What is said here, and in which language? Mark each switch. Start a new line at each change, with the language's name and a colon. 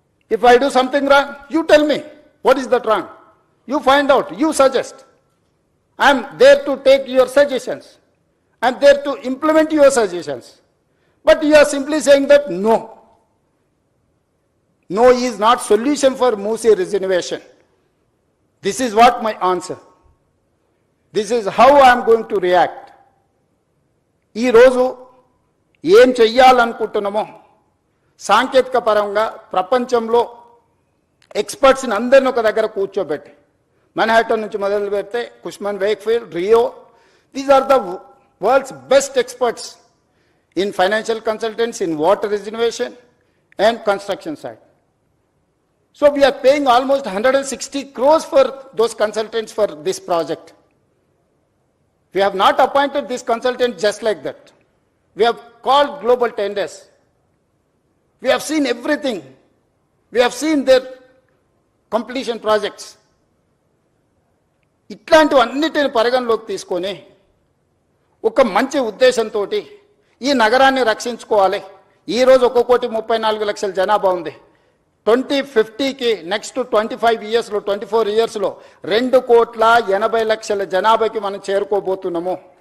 English: If I do something wrong, you tell me what is that wrong, you find out, you suggest. I'm there to take your suggestions, I'm there to implement your suggestions, but you are simply saying that no. No is not solution for Musi reservation. This is what my answer. This is how I am going to react.
Telugu: ఈ రోజు ఏం చెయ్యాలనుకుంటున్నామో సాంకేతిక పరంగా ప్రపంచంలో ఎక్స్పర్ట్స్ని అందరిని ఒక దగ్గర కూర్చోబెట్టి, మన్హాటన్ నుంచి మొదలు పెడితే కుష్మన్ Wakefield, Rio,
English: These are the world's best experts in financial consultants, in water reservation and construction side. So we are paying almost 160 crores for those consultants for this project. We have not appointed this consultant just like that. We have called global tenders. We have seen everything. We have seen their completion projects.
Telugu: ఇట్లాంటివన్నిటిని పరిగణలోకి తీసుకొని ఒక మంచి ఉద్దేశంతో ఈ నగరాన్ని రక్షించుకోవాలి. ఈరోజు 1,34,00,000 జనాభా ఉంది. 2050కి
English: next 25 ఇయర్స్లో,
Telugu: 24 ఇయర్స్లో 2,80,00,000 జనాభాకి మనం చేరుకోబోతున్నాము.